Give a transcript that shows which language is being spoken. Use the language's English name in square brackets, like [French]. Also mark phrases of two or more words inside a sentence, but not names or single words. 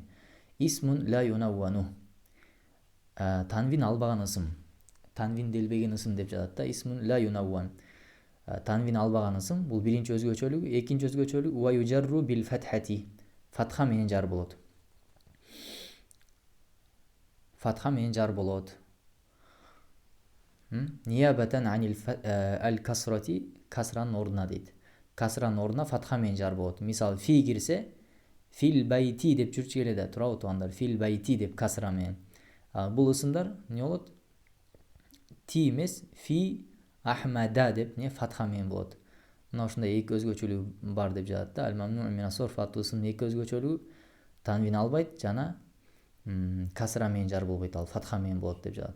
[Arabic] إسمٌ لا يُنَوَّنُ. [Kyrgyz] Танвин албаган ысым. Танвинделбеген ысым деп жатат да. [Arabic] إسمٌ لا يُنَوَّن. [Kyrgyz] Танвин албаган ысым. Бул биринчи өзгөчөлүгү. Экинчи өзгөчөлүгү [Arabic] ويُجَرُّ بالفتحةِ. [Kyrgyz] Фатха менен жар болот. Фатха менен жар болот. [Arabic] نيابةً عن الكسرةِ, [Kyrgyz] касранын ордуна дейт. Касранын ордуна фатха менен жар болот. Мисалы фи кирсе, [Arabic] في البيتِ [Kyrgyz] деп жүрчү келе да, туурабы туугандар? [Arabic] في البيتِ [Kyrgyz] деп касра менен. Бул ысымдар эмне болот? Ти эмес, [Arabic] في أحمدَ [Kyrgyz] деп не фатха менен болот. Мына ушундай эки өзгөчөлүгү бар деп жатат да. [Arabic] الممنوع من الصرف [Kyrgyz] аттуу ысымдын эки өзгөчөлүгү танвин албайт жана касра менен жар болбойт, ал фатха менен болот деп жатат.